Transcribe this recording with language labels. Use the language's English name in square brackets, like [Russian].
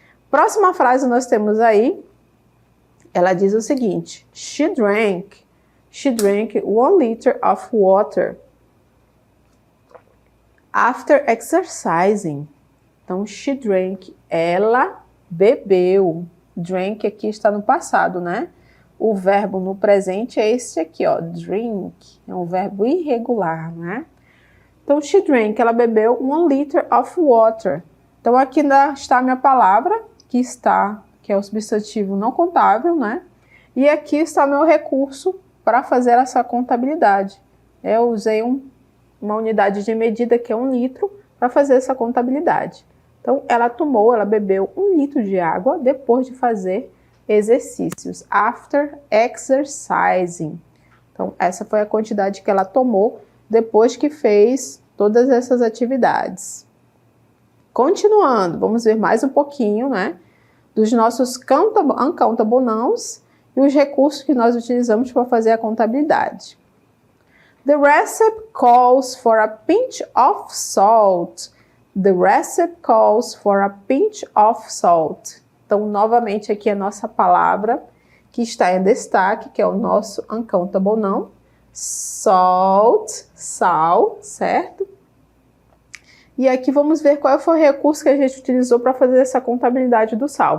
[Portuguese] Próxima frase nós temos aí, ela diz o seguinte: [English] She drank 1 liter of water after exercising. [Portuguese] Então, [English] she drank, [Portuguese] ela bebeu. Drank aqui está no passado, né? O verbo no presente é esse aqui, ó, drink. É um verbo irregular, né? Então, [English] she drank, [Portuguese] ela bebeu [English] 1 liter of water. [Portuguese] Então, aqui está a minha palavra, que é o substantivo não contável, né? E aqui está o meu recurso para fazer essa contabilidade. Eu usei uma unidade de medida que é 1 litro para fazer essa contabilidade. Então, ela bebeu 1 litro de água depois de fazer exercícios. [English] After exercising. [Portuguese] Então, essa foi a quantidade que ela tomou depois que fez todas essas atividades. Continuando, vamos ver mais um pouquinho, né? Dos nossos uncountable nouns e os recursos que nós utilizamos para fazer a contabilidade. [English] The recipe calls for a pinch of salt. The recipe calls for a pinch of salt. [Portuguese] Então, novamente, aqui a nossa palavra que está em destaque, que é o nosso uncountable noun. Salt, sal, certo? E aqui vamos ver qual foi o recurso que a gente utilizou para fazer essa contabilidade do sal.